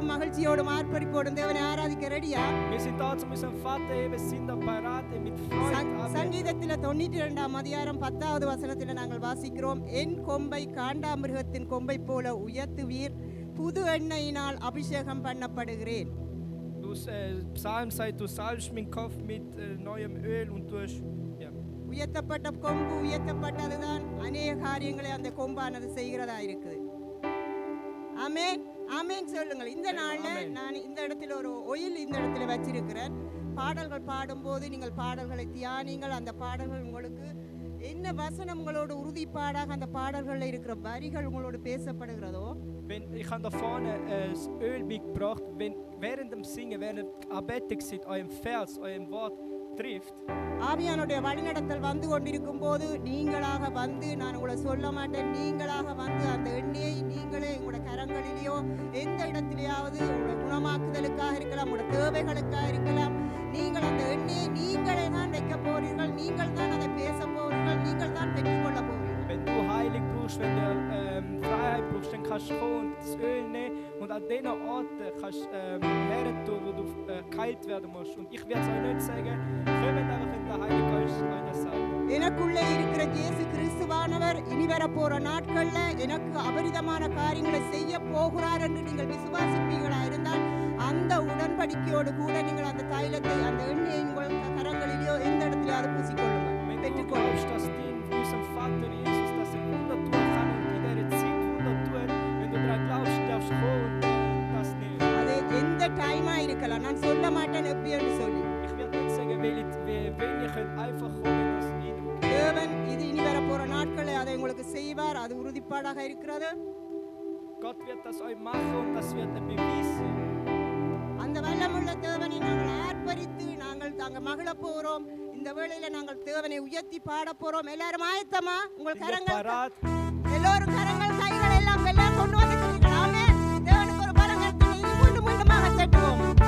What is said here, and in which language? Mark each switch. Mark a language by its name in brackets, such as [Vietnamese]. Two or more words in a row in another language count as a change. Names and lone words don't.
[Tamil] மகிழ்ச்சியோடும் ஆர்ப்பரிப்போடும் தேவனை ஆராதிக்க ரெடியா? சங்கீதத்தில் 92ஆம் அதிகாரம் 10வது வசனத்தில் நாங்கள் வாசிக்கிறோம், என் கொம்பை காண்டாமிருகத்தின் கொம்பை போல உயர்த்துவீர், புது எண்ணெயினால் அபிஷேகம் பண்ணப்படுகிறேன். [German] Psalm sagt, du salbst meinen Kopf mit neuem Öl und du hast [Tamil] உயர்த்தப்பட்ட கொம்பு உயர்த்தப்பட்டதுதான் அநேக காரியங்களை அந்த கொம்பானது செய்கிறதா இருக்குது. ஆமென் ஆமென் சொல்லுங்கள். இந்த நாள்ல நான் இந்த இடத்துல ஒரு ஒயில் இந்த இடத்துல வச்சிருக்கிறேன். பாடல்கள் பாடும்போது நீங்கள் பாடல்களை தியானிங்கள். அந்த பாடல்கள் உங்களுக்கு என்ன வசனம் உங்களோட உறுதிப்பாடாக அந்த பாடல்களில் இருக்கிற வரிகள் உங்களோடு பேசப்படுகிறதோ. [German] Ich habe da vorne das Öl mitgebracht, während dem Singen, während Anbetung seid, eurem Vers, eurem Wort trifft. [Tamil] ஆவியானுடைய வழிநடத்தல் வந்து கொண்டிருக்கும் போது நீங்களாக வந்து, நான் உங்களை சொல்ல மாட்டேன், நீங்களாக வந்து அந்த எண்ணெயை நீங்களே உங்களோட கரங்களிலேயோ எந்த இடத்திலேயாவது உங்களோட குணமாக்குதலுக்காக இருக்கலாம், உங்களோட தேவைகளுக்காக இருக்கலாம், நீங்கள் அந்த எண்ணெயை நீங்களே தான் வைக்க போறீர்கள், நீங்கள் தான் அதை பேச போறீர்கள், நீங்கள் தான் பெற்றுக்கொள்ள போறீர்கள். [German] Wenn du Heilig brauchst, wenn du Freiheit brauchst, dann kannst du kommen und das Öl nehmen und an diesen Orten kannst du herentun, wo du geheilt werden musst. Und ich werde es euch nicht sagen, kommt einfach, wenn der Heilige Geist euch das sagt. [Tamil] எனக்குள்ளே இருக்கிற இயேசு கிறிஸ்துவானவர் இனி வரப்போற நாட்கள்ல எனக்கு அபரிதமான காரியங்களை செய்ய போகிறார் என்று நீங்கள் விசுவாசிப்பீர்களா இருந்தால், அந்த உடன்படிக்கையோடு கூட நீங்கள் அந்த தைலத்தை, அந்த எண்ணெயை உங்கள் கரங்களிலேயோ எந்த இடத்துலயாவது பூசிக்கொள்ளுங்கள், பெற்றுக்கொள்ளுங்கள். [German] Unserem Vater Jesus, dass er Wunder tun kann und in dieser Zeit Wunder tun. Wenn du daran glaubst, darfst du kommen und das nehmen. [Tamil] அது எந்த டைமா இருக்கலாம், நான் சொல்ல மாட்டேன் எப்படி என்று சொல்லி. [German] Ich werde nicht sagen, wenn ihr könnt einfach kommen, das Eindruck. [Tamil] தேவன் இது இனி வரப்போற நாட்களை அதை உங்களுக்கு செய்வார், அது உறுதிப்பாடாக இருக்கிறது. [German] Gott wird das euch machen und das wird ein Beweis sein. [Tamil] அந்த வல்லமுள்ள தேவனை நாங்கள் ஆர்ப்பரித்து நாங்கள் தாங்க மகிழ போறோம். இந்த வேளையில நாங்கள் தேவனை உயர்த்தி பாட போறோம். எல்லாரும் ஆயத்தமா? உங்கள் கரங்கள், எல்லோரும் கரங்கள் கைகள் எல்லாம் எல்லாம் கொண்டு வந்துக்கிறீர்கள். ஆமென். தேவனுக்கு ஒரு பரங்கத்தை மீண்டும் மீண்டுமாக தட்டுவோம்.